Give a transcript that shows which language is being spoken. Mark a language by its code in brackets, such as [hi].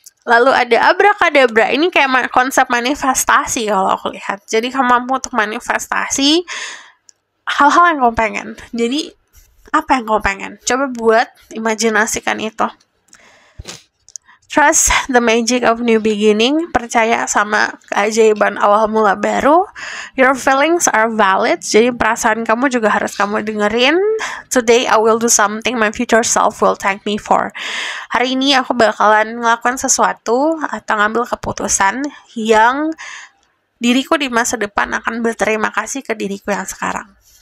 [id] Lalu ada abracadabra, ini kayak konsep manifestasi kalau aku lihat. Jadi kamu mampu untuk manifestasi hal-hal yang kamu pengen. Jadi apa yang kamu pengen? Coba buat imajinasikan itu. [en] Trust the magic of new beginning. [id] Percaya sama keajaiban awal mula baru. [en] Your feelings are valid. [id] Jadi perasaan kamu juga harus kamu dengerin. [en] Today I will do something my future self will thank me for. [id] Hari ini aku bakalan ngelakuin sesuatu atau ngambil keputusan yang diriku di masa depan akan berterima kasih ke diriku yang sekarang.